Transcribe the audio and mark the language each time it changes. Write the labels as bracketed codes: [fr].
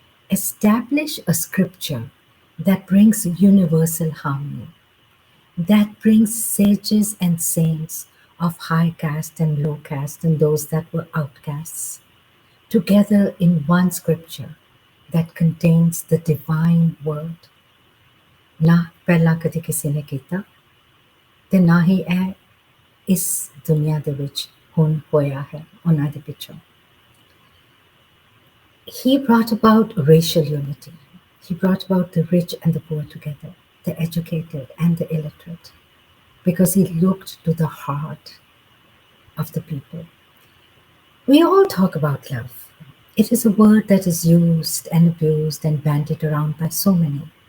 [en] Establish a scripture that brings universal harmony, that brings sages and saints of high caste and low caste and those that were outcasts together in one scripture that contains the divine word. [pa] ਨਾ ਪਹਿਲਾਂ ਕਦੇ ਕਿਸੇ ਨੇ ਕੀਤਾ ਤੇ ਨਾ ਹੀ ਇਹ ਇਸ ਦੁਨੀਆ ਦੇ ਵਿੱਚ ਹੁਣ ਹੋਇਆ ਹੈ ਉਹਨਾਂ ਦੇ ਪਿੱਛੋਂ. [en] He brought about racial unity. He brought about the rich and the poor together, the educated and the illiterate, because he looked to the heart of the people. We all talk about love. It is a word that is used and abused and bandied around by so many.